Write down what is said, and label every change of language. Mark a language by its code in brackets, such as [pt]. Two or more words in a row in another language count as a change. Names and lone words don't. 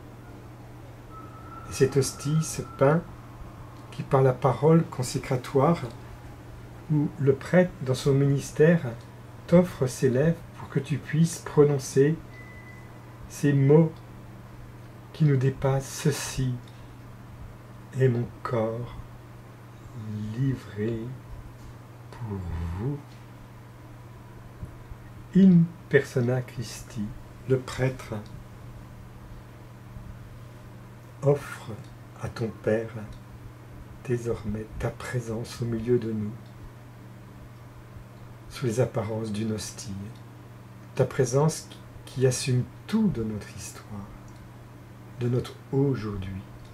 [fr] Et cette hostie, ce pain, qui par la parole consécratoire, où le prêtre, dans son ministère, t'offre ses lèvres pour que tu puisses prononcer ces mots qui nous dépassent. Ceci est mon corps livré pour vous. [la] In persona Christi, [fr] le prêtre offre à ton Père désormais ta présence au milieu de nous, sous les apparences d'une hostie, ta présence qui assume tout de notre histoire, de notre aujourd'hui.